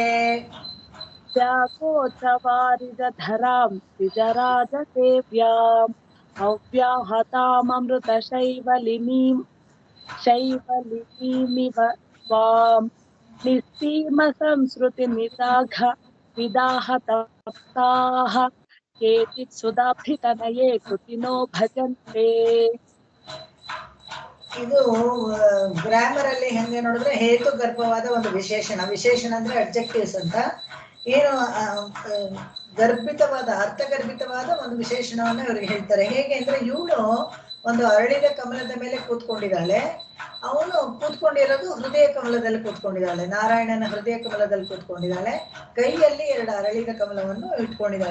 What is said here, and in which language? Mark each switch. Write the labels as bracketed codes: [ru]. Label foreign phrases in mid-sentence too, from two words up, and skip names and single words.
[sa] ವ್ಯಾಕೋಚವಾರಿಜಧರಾಂ ದ್ವಿಜರಾಜ ಸೇವ್ಯಾಂ ಅವ್ಯಾಹತಾಮೃತ ಶೈವಲಿನೀಮಿವತ್ವಾಂ ನಿಸ್ಸೀಮ ಸಂಸ್ಕೃತಿ ನಿದಾಘ ವಿದಾಹ ತಪ್ತಾಃ. ಕೇಚಿತ್ ಸುಧಾಭಿತನಯೇ ಕೃತಿನೋ ಭಜಂತೆ. [kn] ಇದು ಗ್ರಾಮರ್ ಅಲ್ಲಿ ಹೆಂಗೆ ನೋಡಿದ್ರೆ ಹೇತು ಗರ್ಭವಾದ ಒಂದು ವಿಶೇಷಣ ಅಂದ್ರೆ ಅಬ್ಜೆಕ್ಟಿವ್ಸ್ ಅಂತ, ಏನು ಅರ್ಥಗರ್ಭಿತವಾದ ಒಂದು ವಿಶೇಷಣವನ್ನ ಇವ್ರಿಗೆ ಹೇಳ್ತಾರೆ. ಹೇಗೆ ಅಂದ್ರೆ, ಇವಳು ಒಂದು ಅರಳಿದ ಕಮಲದ ಮೇಲೆ ಕೂತ್ಕೊಂಡಿದ್ದಾಳೆ, ಅವನು ಕೂತ್ಕೊಂಡಿರೋದು ಹೃದಯ ಕಮಲದಲ್ಲಿ ಕೂತ್ಕೊಂಡಿದ್ದಾಳೆ, ನಾರಾಯಣನ ಹೃದಯ ಕಮಲದಲ್ಲಿ ಕೂತ್ಕೊಂಡಿದ್ದಾಳೆ, ಕೈಯಲ್ಲಿ 2 ಅರಳಿದ ಕಮಲವನ್ನು ಇಟ್ಕೊಂಡಿದ್ದಾಳೆ.